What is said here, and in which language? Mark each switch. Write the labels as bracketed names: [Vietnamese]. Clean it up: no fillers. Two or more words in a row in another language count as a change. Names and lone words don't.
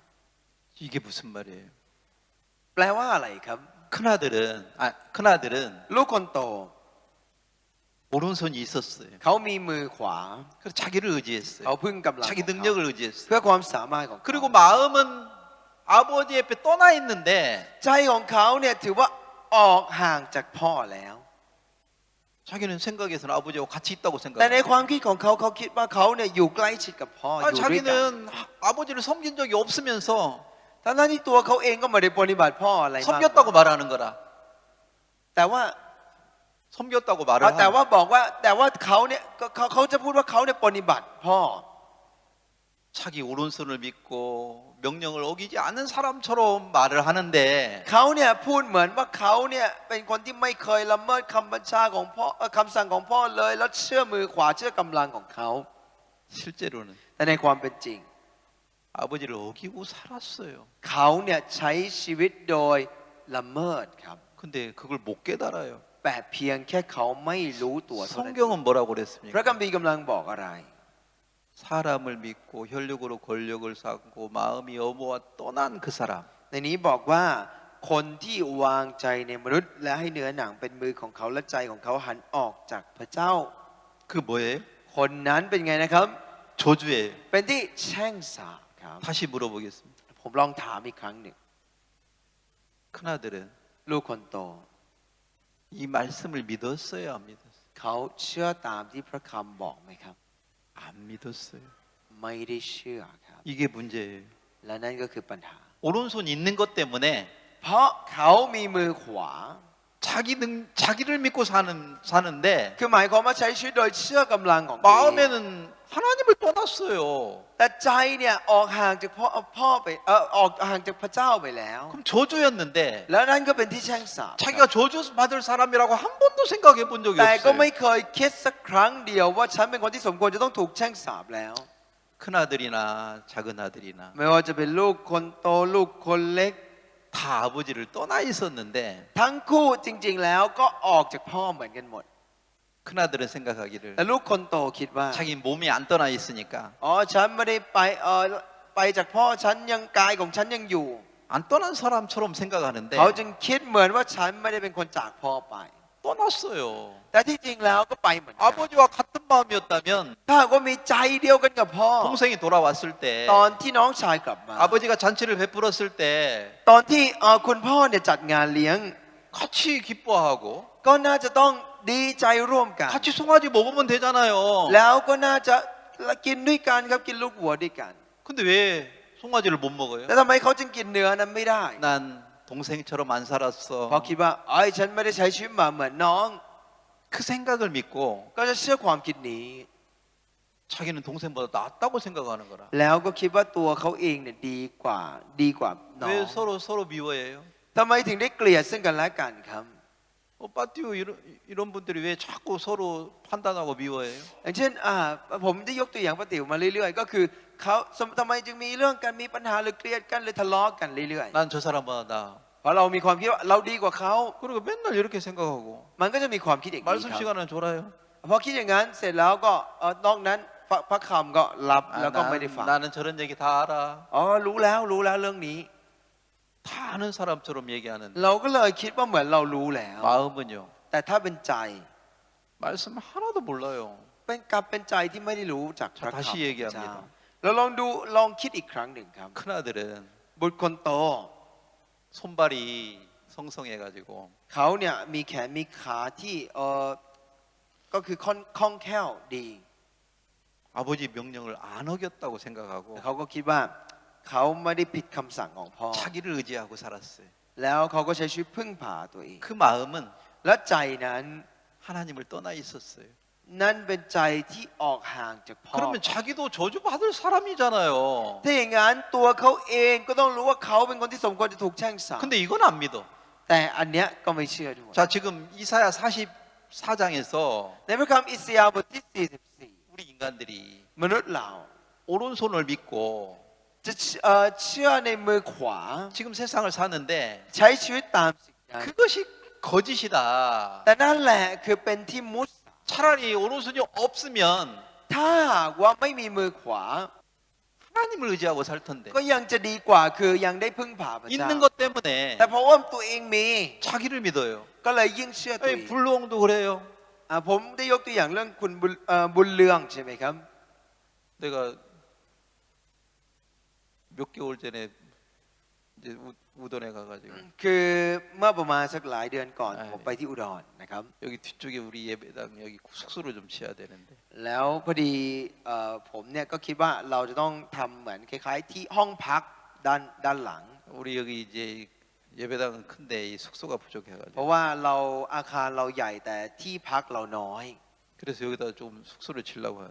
[Korean] 이게 무슨 말이에요? [Thai] แปลว่าอะไรครับ [Korean] 큰아들은 [Thai] ลูกคนโต [Korean] 오른손이 있었어요. [Thai] เขามีมือขวา [Korean] 그래서 자기를 [Thai] เขา [Korean] 의지했어요. [Thai] พึ่งกำลัง [Korean] 자기 [Thai] ของเขา [Korean] 능력을 의지했어요. [Thai] เพื่อความสามารถของเขา [Korean] 그리고 마음은 아버지 옆에 떠나 있는데 [Thai] ใจของเขาเนี่ยถือว่าออกห่างจากพ่อแล้ว [Korean] 자기는 생각에서는 아버지하고 같이 있다고 [Thai] แต่ใน [Korean] 생각해요. [Thai] ความคิดของเขาเขาคิดว่าเขาเนี่ยอยู่ใกล้ชิดกับพ่ออยู่ด้วยกัน [Korean] 자기는 아버지를 섬긴 적이 없으면서 [Thai] ทั้งที่ตัวเขาเองก็ไม่ได้ปฏิบัติพ่ออะไรมาก [Korean] 섬겼다고 말하는 거라. [Thai] แต่ว่า [Korean] 섬겼다고 말을 [Thai] แต่ [Korean] 하는 [Thai] ว่าบอกว่าแต่ว่าเขาเนี่ยเขาจะพูดว่าเขาเนี่ยปฏิบัติพ่อ [Korean] 자기 오른손을 믿고 명령을 어기지 않은 사람처럼 말을 하는데 [Thai] เขาเนี่ยพูดเหมือนว่าเขาเนี่ยเป็นคนที่ไม่เคยละเมิดคำบัญชาของพ่อคำสั่งของพ่อเลยแล้วเชื่อมือขวาเชื่อกำลังของเขา [Korean] 실제로는 [Thai] แต่ในความเป็นจริง [Korean] 아버지를 어기고 살았어요. [Thai] เขาเนี่ยใช้ชีวิตโดยละเมิดครับ [Korean] 근데 그걸 못 깨달아요. [Thai] แต่เพียงแค่เขาไม่รู้ตัวเท่านั้น [Korean] 성경은 뭐라고 [Thai] พระ [Korean] 그랬습니까? [Thai] คัมภีร์กำลังบอกอะไร [Korean] 사람을 믿고 혈육으로 권력을 쌓고 마음이 어머와 떠난 그 사람. [Thai] ในนี้บอกว่าคนที่วางใจในมนุษย์และให้เนื้อหนังเป็นมือของเขาและใจของเขาหันออกจากพระเจ้า [Korean] 그 뭐예요? [Thai] คนนั้นเป็นไงนะครับ [Korean] 저주예요. [Thai] เป็นที่แช่งสาปครับ [Korean] 다시 물어보겠습니다. [Thai] ผมลองถามอีกครั้งหนึ่ง [Korean] 큰아들은 [Thai] ลูกคนโต [Korean] 이 말씀을 믿었어요? 안 믿었어요? [Thai] เขาเชื่อตามที่พระคำบอกไหมครับ [Korean] 안 믿었어요. [Thai] ไม่ได้เชื่อครับ [Korean] 이게 문제예요. [Thai] และนั่นก็คือปัญหา [Korean] 오른손 있는 것 때문에 [Thai] เพราะเขามีมือขวา [Korean] 자기를 믿고 사는데 [Thai] คือหมายความว่าใช้ชีวิตโดยเชื่อกำลังของตัวเอง [Korean] 마음에는 하나님을 떠났어요. [Thai] แต่ใจเนี่ยออกห่างจากพ่อไปออกห่างจากพระเจ้าไปแล้ว [Korean] 그럼 저주였는데 [Thai] แล้วนั่นก็เป็นที่แช่งสาป [Korean] 자기가 저주 받을 사람이라고 한 번도 생각해 본 적이 [Thai] แต่ก็ไม่ [Korean] 없어요. [Thai] เคยคิดสักครั้งเดียวว่าฉันเป็นคนที่สมควรจะต้องถูกแช่งสาปแล้ว [Korean] 큰 아들이나 작은 아들이나 [Thai] ไม่ว่าจะเป็นลูกคนโตลูกคนเล็ก [Korean] 다 아버지를 떠나 있었는데 [Thai] ทั้งคู่จริง ๆ แล้วก็ออกจากพ่อเหมือนกันหมด [Korean] 큰 아들은 생각하기를 [Thai] แต่ลูกคนโตคิดว่า [Korean] 자기 몸이 안 떠나 있으니까 [Thai] อ๋อฉันไม่ได้ไปจากพ่อฉันยังกายของฉันยังอยู่ [Korean] 안 떠난 사람처럼 생각하는데 [Thai] เขาจึงคิดเหมือนว่าฉันไม่ได้เป็นคนจากพ่อไป [Korean] 떠났어요. [Thai] แต่ที่จริงแล้วก็ไปเหมือนกัน [Korean] 아버지와 같은 마음이었다면 [Thai] ถ้าหากว่ามีใจเดียวกันกับพ่อ [Korean] 동생이 돌아왔을 때 [Thai] ตอนที่น้องชายกลับมา [Korean] 아버지가 잔치를 베풀었을 때 [Thai] ตอนที่คุณพ่อเนี่ยจัดงานเลี้ยง [Korean] 같이 기뻐하고 [Thai] ก็น่าจะต้องดีใจร่วมกัน [Korean] 같이 송아지 먹으면 되잖아요. [Thai] แล้วก็น่าจะกินด้วยกันครับกินลูกวัวด้วยกัน [Korean] 근데 왜 송아지를 못 먹어요? [Thai] แต่ทำไมเขาจึงกินเนื้อนั้นไม่ได้ [Korean] 난 동생처럼 안 [Thai] เพราะ [Korean] 살았어. [Thai] คิดว่าฉันไม่ได้ใช้ชีวิตมาเหมือนน้อง [Korean] 그 생각을 믿고 [Thai] ก็จะเชื่อความคิดนี้ [Korean] 자기는 동생보다 낫다고 생각하는 거라. [Thai] แล้วก็คิดว่าตัวเขาเองเนี่ยดีกว่าน้อง [Korean] 왜 서로 미워해요? [Thai] ทำไมถึงได้เกลียดซึ่งกันและกันครับ [Korean] 빠띠오 이런 분들이 왜 자꾸 서로 판단하고 미워해요? [Thai] อย่างเช่นผมได้ยกตัวอย่างป้าติ๋วมาเรื่อยๆ ก็คือเขาทำไมจึงมีเรื่องกันมีปัญหาหรือเกลียดกันหรือทะเลาะกันเรื่อย [Korean] 난 저 사람보다 나. [Thai] ๆ เพราะเรามีความคิดว่าเราดีกว่าเขา [Korean] 그리고 맨날 이렇게 생각하고 [Thai] มันก็จะมีความคิดอย่างนี้ [Korean] 말씀 [Thai] ครับ [Korean] 시간은 졸아요. [Thai] พอคิดอย่างนั้นเสร็จแล้วก็นอกนั้นพระคำก็รับแล้วก็ไม่ได้ฟัง [Korean] 나는 저런 얘기 다 알아. [Thai] รู้แล้วเรื่องนี้ [Korean] 다 아는 사람처럼 얘기하는 [Thai] เราก็เลยคิดว่าเหมือนเรารู้แล้ว [Korean] 마음은요. [Thai] แต่ถ้าเป็นใจ [Korean] 말씀 하나도 몰라요. [Thai] เป็นใจที่ไม่ได้รู้จากพระ [Korean] 다시 [Thai] คำของพระ [Korean] 얘기합니다. [Thai] เจ้าเราลองคิดอีกครั้งหนึ่งครับ [Korean] 큰 아들은 [Thai] บุตรคนโต [Korean] 손발이 성성해가지고 [Thai] เขาเนี่ยมีแขนมีขาที่ก็คือคล่องแคล่วดี [Korean] 아버지 명령을 안 어겼다고 생각하고 [Thai] เขาก็คิดว่าเขาไม่ได้ผิดคำสั่งของพ่อ [Korean] 자기를 의지하고 살았어요. [Thai] แล้วเขาก็ใช้ชีวิตพึ่งพาตัวเอง [Korean] 그 마음은 [Thai] และใจนั้น [Korean] 하나님을 떠나 있었어요. [Thai] นั่นเป็นใจที่ออกห่างจากพ่อ [Korean] 그러면 자기도 저주받을 사람이잖아요. [Thai] ถ้าอย่างนั้นตัวเขาเองก็ต้องรู้ว่าเขาเป็นคนที่สมควรจะถูกแช่งสาป [Korean] 근데 이건 안 믿어. [Thai] แต่อันเนี้ยก็ไม่เชื่อด้วย [Korean] 자, 지금 이사야 44장에서 [Thai] ในพระคัมภีร์อิสยาห์บทที่ [Korean] 우리 인간들이 [Thai] 44 มนุษย์เรา [Korean] 오른손을 믿고 [Thai] จะเชื่อในมือขวา [Korean] 지금 세상을 사는데 [Thai] ใช้ชีวิตตามสิ่งนั้น [Korean] 그것이 거짓이다. [Thai] แต่นั่นแหละคือเป็นที่มุส [Korean] 차라리 오른손이 없으면 [Thai] ถ้าหากว่าไม่มีมือขวา [Korean] 하나님을 의지하고 살 텐데 [Thai] ก็ยังจะดีกว่าคือยังได้พึ่งพาพระเจ้า [Korean] 있는 것 때문에 [Thai] แต่เพราะว่าตัวเองมี [Korean] 자기를 믿어요. [Thai] ก็เลยยิ่งเชื่อตัวเอง [Korean] 불로ong도 그래요. [Thai] ผมได้ยกตัวอย่างเรื่องคุณบุญเรืองใช่ไหมครับ [Korean] 내가 몇 개월 전에 이제 우던에 가가지고 [Thai] คือเมื่อประมาณสักหลายเดือนก่อน ใช่ ผมไปที่อุดรนะครับ [Korean] 여기 뒤쪽에 우리 예배당 여기 숙소를 좀 지어야 되는데 [Thai] แล้วพอดีผมเนี่ยก็คิดว่าเราจะต้องทำเหมือนคล้ายๆที่ห้องพักด้านหลัง [Korean] 우리 여기 이제 예배당은 큰데 이 숙소가 [Thai] เพ [Korean] 부족해가지고 [Thai] ราะว่าอาคารเราใหญ่แต่ที่พักเราน้อย [Korean] 그래서 여기다 좀 숙소를 지려고 하는.